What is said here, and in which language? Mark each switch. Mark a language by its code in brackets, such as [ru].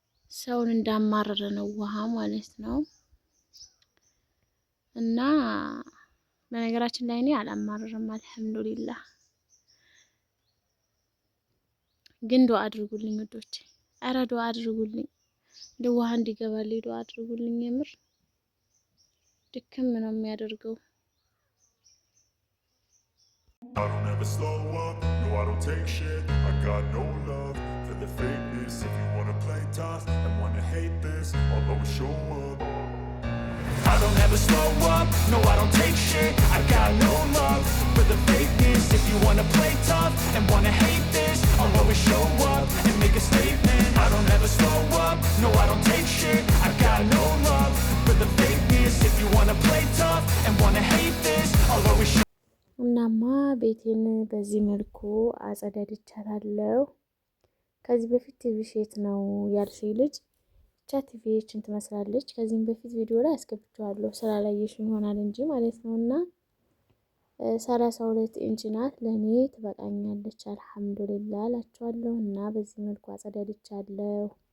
[am] ሰውን እንዳማረረ ነው ውሃ ማለት ነው። እና በነገራችን ላይ እኔ አላማረርም አልሐምዱሊላህ። ግን ዱአ አድርጉልኝ ውዶቼ። ኧረ ዱአ አድርጉልኝ። ውሃ እንዲገባልኝ ዱአ አድርጉልኝ። የምር ድክም ነው የሚያደርገው። [en] I don't ever slow up, no I don't take shit. I got no love for the fakeness. If you wanna play tough and wanna hate this, I'll always show up. I don't ever slow up, no I don't take shit. I got no love for the fakeness. If you wanna play tough and wanna hate this, I'll always show up and make a statement. I don't ever slow up, no I don't take shit. I got no love for the fakeness. If you wanna play tough and wanna hate this, I'll always show. [am] እናማ ቤቴን በዚህ መልኩ አጸዳድቻታለሁ። ከዚህ በፊት ቲቪ ሼት ነው ያልሽኝ ልጅ ብቻ ቲቪችን ትመስላለች። ከዚህም በፊት ቪዲዮ ላይ አስገብቼዋለሁ ስላላየሽ ይሆናል እንጂ ማለት ነው። እና 32 ኢንች ናት። ለኔ ትበቃኛለች አልሐምዱሊላህ እላችኋለሁ። እና በዚህ መልኩ አጸዳድቻለሁ።